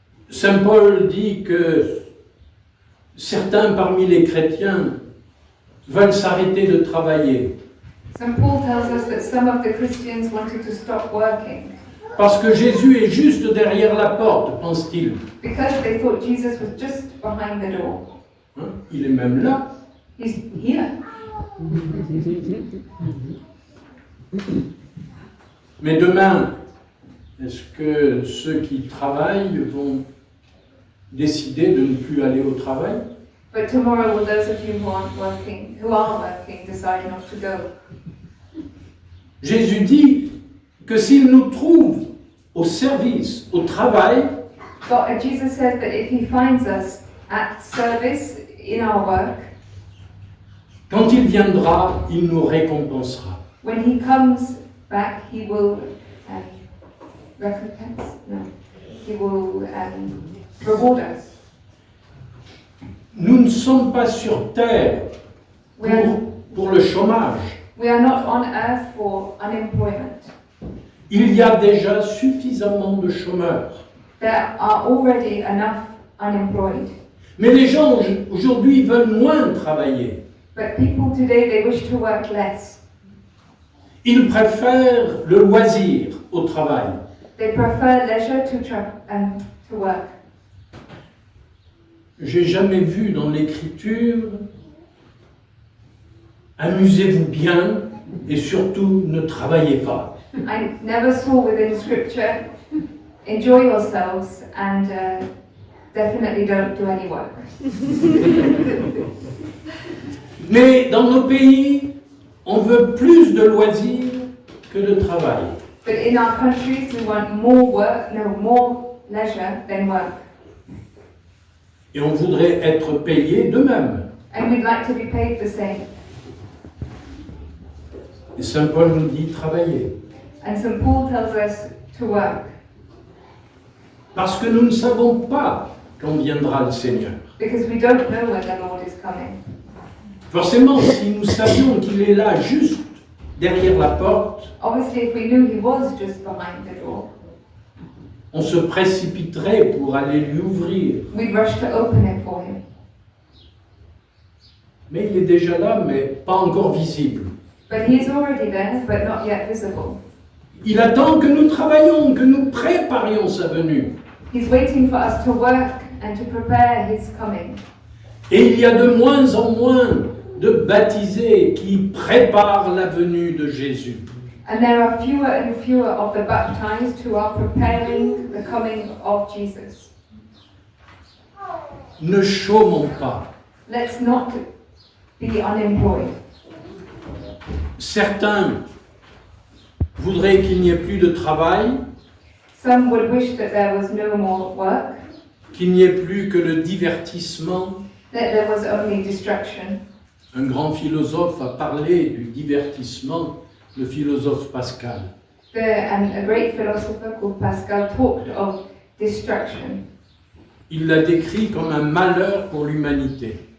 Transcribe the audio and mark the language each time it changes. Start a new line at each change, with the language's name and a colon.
French: Saint Paul dit que certains parmi les chrétiens veulent s'arrêter de travailler
English: St. Paul tells us that some of the Christians wanted to stop working
French: parce que Jésus est juste derrière la porte, pense-t-il.
English: because they thought Jesus was just behind the door.
French: Hein? Il est même là.
English: He's here.
French: Mais demain, est-ce que ceux qui travaillent vont décider de ne plus aller au travail?
English: But tomorrow will those of you who are working decide not to go.
French: Jésus dit que s'il nous trouve au service, au travail,
English: Jesus says that if he finds us at service in our work,
French: quand il viendra, il nous récompensera.
English: when he comes back, he will recompense. No, he will reward us.
French: Nous ne sommes pas sur terre pour le chômage.
English: We are not on earth for unemployment.
French: Il y a déjà suffisamment de chômeurs.
English: There are already enough unemployed.
French: Mais les gens aujourd'hui veulent moins travailler.
English: But people today, they wish to work less.
French: Ils préfèrent le loisir au travail.
English: They prefer leisure to work.
French: J'ai jamais vu dans l'Écriture amusez-vous bien et surtout ne travaillez pas.
English: I never saw within Scripture enjoy yourselves and definitely don't do any work.
French: Mais dans nos pays, on veut plus de loisirs que de travail.
English: But in our countries, we want more leisure than work.
French: Et on voudrait être payé de même.
English: And we'd like to be paid the same.
French: Et Saint Paul nous dit travailler.
English: And St. Paul tells us to work.
French: Parce que nous ne savons pas quand viendra le Seigneur.
English: Because we don't know when the Lord is coming.
French: Forcément, si nous savions qu'il est là juste derrière la porte,
English: Obviously, if we knew he was just behind the door,
French: on se précipiterait pour aller lui ouvrir.
English: we'd rush to open it for him.
French: Mais il est déjà là, mais pas encore visible.
English: But he is already there, but not yet visible.
French: Il attend que nous travaillions, que nous préparions sa venue.
English: He's waiting for us to work and to prepare his coming.
French: Et il y a de moins en moins de baptisés qui préparent la venue de Jésus.
English: And there are fewer and fewer of the baptized who are preparing the coming of Jesus.
French: Ne chômons pas.
English: Let's not be unemployed.
French: Certains voudraient qu'il n'y ait plus de travail,
English: Some would wish that there was no more work,
French: qu'il n'y ait plus que le divertissement.
English: that there was only distraction.
French: Un grand philosophe a parlé du divertissement, le philosophe Pascal.
English: A great philosopher called Pascal talked of distraction
French: Il l'a décrit comme un malheur pour l'humanité.